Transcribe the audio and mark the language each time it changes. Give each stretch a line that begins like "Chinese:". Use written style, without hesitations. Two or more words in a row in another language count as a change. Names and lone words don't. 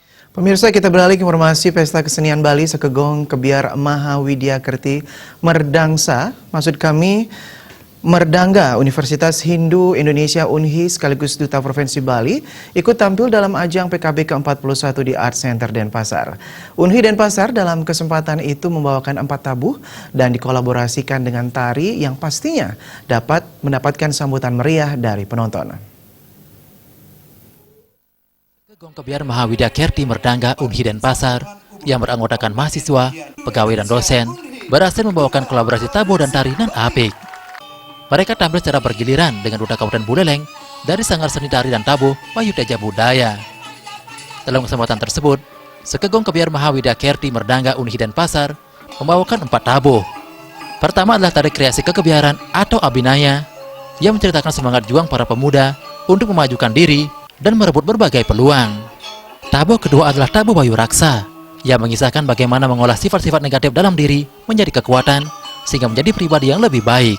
Indonesian: Pemirsa, kita beralih ke informasi Pesta Kesenian Bali Sekegong Kebiar Mahawidya Kerti Merdangsa, maksud kami Merdangga Universitas Hindu Indonesia UNHI sekaligus Duta Provinsi Bali ikut tampil dalam ajang PKB ke-41 di Art Center Denpasar. UNHI Denpasar dalam kesempatan itu membawakan 4 tabuh dan dikolaborasikan dengan tari yang pastinya dapat mendapatkan sambutan meriah dari penonton. Sekegong Kebiar Mahawidya Kerti Merdangga UNHI Denpasar yang beranggotakan mahasiswa, pegawai dan dosen berhasil membawakan kolaborasi tabuh dan tari nan apik. Mereka tampil secara bergiliran dengan Duta Kabupaten Buleleng dari Sanggar Seni Tari dan Tabuh Wahyu Teja Budaya. Dalam kesempatan tersebut, Sekegong Kebiar Mahawidya Kerti Merdangga UNHI Denpasar membawakan 4 tabuh. Pertama adalah tari kreasi kekebiaran atau Abinaya yang menceritakan semangat juang para pemuda untuk memajukan diri dan merebut berbagai peluang. Tabuh kedua adalah Tabuh Bayu Raksa yang mengisahkan bagaimana mengolah sifat-sifat negatif dalam diri menjadi kekuatan sehingga menjadi pribadi yang lebih baik.